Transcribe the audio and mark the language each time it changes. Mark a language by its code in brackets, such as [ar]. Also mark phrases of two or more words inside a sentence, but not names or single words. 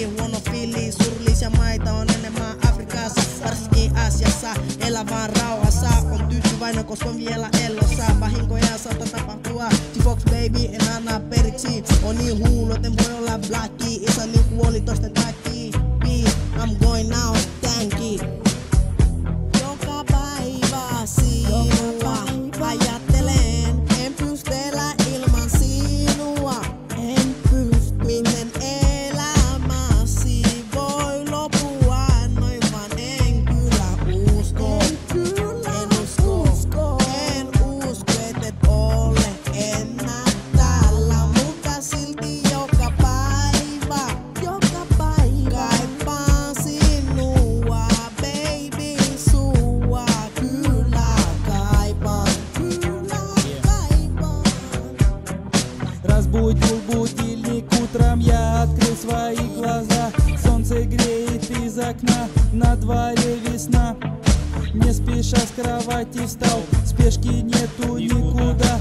[fi] Huono fiili, surullisia maita on enemmän Afrikassa. Varsinkin Aasiassa, elä vaan rauhassa. On tyytyväinen, koska on vielä elossa. Vahinkoja saattaa tapahtua. T-Fox baby, en anna periksi. On niin hullu, etten voi olla blacki. Isä niin kuoli toisten takia. [en] I'm going now, thanki. [fi] Joka päivä sinua ajattelen. En pysty elää ilman sinua. En pysty. Miten elämäsi voi loppua noin vaan en kyllä usko. En usko. En usko, et ole enää täällä. Mutta silti joka päivä. Kaipaan sinua, baby, sua. Kyllä kaipaan. [ru] Разбудил будильник утром, я открыл свои глаза. Солнце греет из окна, на дворе весна. Не спеша с кровати встал, спешки нету никуда.